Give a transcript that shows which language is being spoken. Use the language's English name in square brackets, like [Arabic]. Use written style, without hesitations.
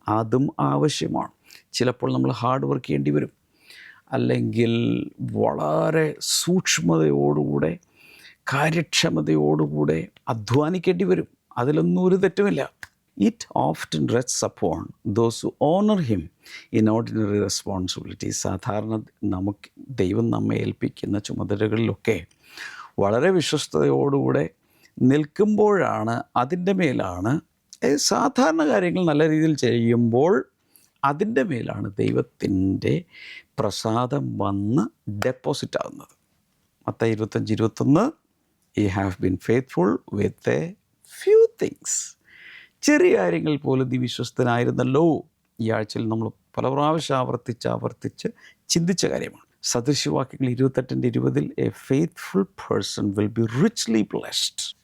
[Malayalam] അതും ആവശ്യമാണ്. ചിലപ്പോൾ നമ്മൾ ഹാർഡ് വർക്ക് ചെയ്യേണ്ടി വരും, അല്ലെങ്കിൽ വളരെ സൂക്ഷ്മതയോടുകൂടെ കാര്യക്ഷമതയോടുകൂടെ അധ്വാനിക്കേണ്ടി വരും. അതിലൊന്നും ഒരു തെറ്റുമില്ല. [English] It often rests upon those who honor him in ordinary responsibilities. [Malayalam] സാധാരണ ദൈവം നമ്മെ ഏൽപ്പിക്കുന്ന ചുമതലകളിലൊക്കെ വളരെ വിശ്വസ്തയോടുകൂടെ നിൽക്കുമ്പോഴാണ് അതിൻ്റെ മേലാണ് സാധാരണ കാര്യങ്ങൾ നല്ല രീതിയിൽ ചെയ്യുമ്പോൾ അതിൻ്റെ മേലാണ് ദൈവത്തിൻ്റെ പ്രസാദം വന്ന് ഡെപ്പോസിറ്റ് ആകുന്നത്. [English] മത്തായി 25:21 You have been faithful with a few things. [Malayalam] ചെറിയ കാര്യങ്ങൾ പോലും നീ വിശ്വസ്തനായിരുന്നല്ലോ. ഈ ആഴ്ചയിൽ നമ്മൾ പല പ്രാവശ്യം ആവർത്തിച്ച് ചിന്തിച്ച കാര്യമാണ്. [English] സദൃശവാക്യങ്ങൾ 28:20 a faithful person will be richly blessed.